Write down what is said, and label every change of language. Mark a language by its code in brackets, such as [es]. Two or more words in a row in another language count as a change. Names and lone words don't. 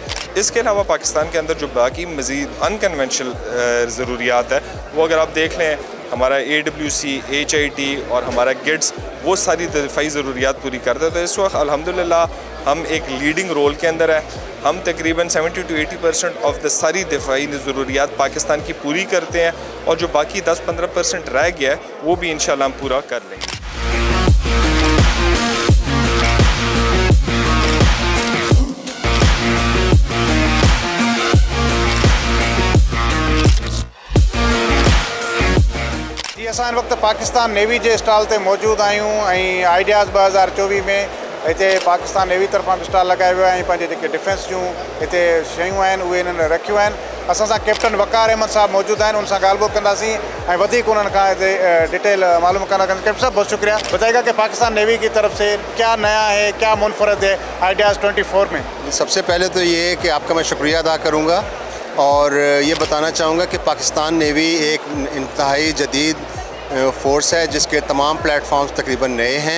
[ur] اس کے علاوہ پاکستان کے اندر جو باقی مزید ان کنونشنل ضروریات ہے وہ اگر آپ دیکھ لیں ہمارا AWC، HIT اور ہمارا گڈز وہ ساری دفاعی ضروریات پوری کرتے ہیں. تو اس وقت الحمدللہ ہم ایک [en] leading role [ur] کے اندر ہے. ہم تقریباً 70 [en] to 80% of the [ur] ساری دفاعی ضروریات پاکستان کی پوری کرتے ہیں، اور جو باقی 10-15% رہ گیا ہے وہ بھی ان شاء اللہ ہم پورا کر لیں گے. [sd] असां वक्त पाकिस्तान नेवी के स्टॉल ते मौजूद आहियूं ऐं आइडियाज़ 2024 में इतने पाकिस्तान नेवी तरफां भी स्टॉल लगाए वियो आहे। पंहिंजे जेके डिफेंस जूं हिते शयूं आहिनि उहे इन्हनि रखियूं आहिनि। असां सां कैप्टन वकार अहमद साहब मौजूद आहिनि, उनसां ॻाल्हि ॿोल कंदासीं ऐं वधीक उन्हनि खां हिते डिटेल मालूम कंदासीं। [ur] کیپٹن صاحب بہت شکریہ، بتائیے گا کہ پاکستان نیوی کی طرف سے کیا نیا ہے، کیا منفرد ہے آئیڈیاز 24 میں? سب سے پہلے تو یہ ہے کہ آپ کا میں شکریہ ادا کروں گا اور یہ بتانا چاہوں گا کہ پاکستان نیوی ایک انتہائی جدید فورس ہے جس کے تمام پلیٹ فارمز تقریباً نئے ہیں.